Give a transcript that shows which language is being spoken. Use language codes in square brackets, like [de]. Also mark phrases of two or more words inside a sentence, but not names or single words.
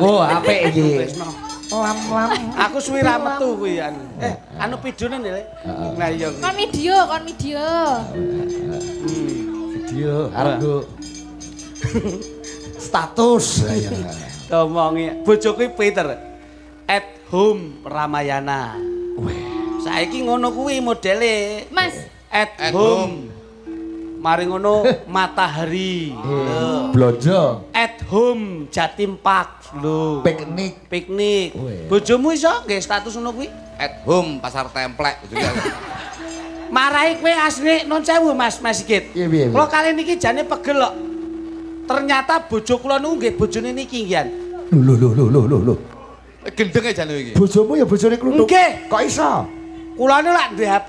[jv] Oh, apik iki. Tresno. Lam-lam. Aku suwi ra metu kuwi anu. Anu pidone lho. Nah iya. Kon video. Video arep nggo Status. Ya. Omongi bojoku Peter. [en] At home [jv] Ramayana. Saiki ngono kuwi modele. Mas, [en] At home. [jv] Mari ngono Matahari. Lho. Blonjo. [en] At home [jv] Jatim Park lho. Piknik. Piknik. Weh. Bojomu iso nggih status ngono kuwi? [en] At home [jv] pasar templek juga. Marai kowe asline non sewu Mas Sigit. Iya, piye, piye? Kula kali niki jane pegel kok. Ternyata bojo kula niku nggih bojone niki ngian. Lho. Gendeng aja lho iki. Bojomu ya bojone kluthuk. Nggih. Kok iso? Kula niku lak duwe HP.